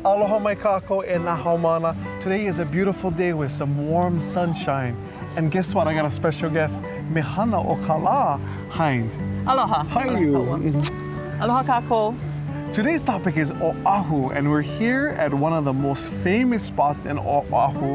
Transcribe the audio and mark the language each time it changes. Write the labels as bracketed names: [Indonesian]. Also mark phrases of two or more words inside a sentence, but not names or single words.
[Hawaiian] Aloha mai kākou e nā haumana. [English] Today is a beautiful day with some warm sunshine. And guess what? I got a special guest, Mehana o Kala Hind. [Hawaiian] Aloha. [English] How are you? [Hawaiian] Aloha kākou. [English] Today's topic is Oʻahu, and we're here at one of the most famous spots in Oʻahu.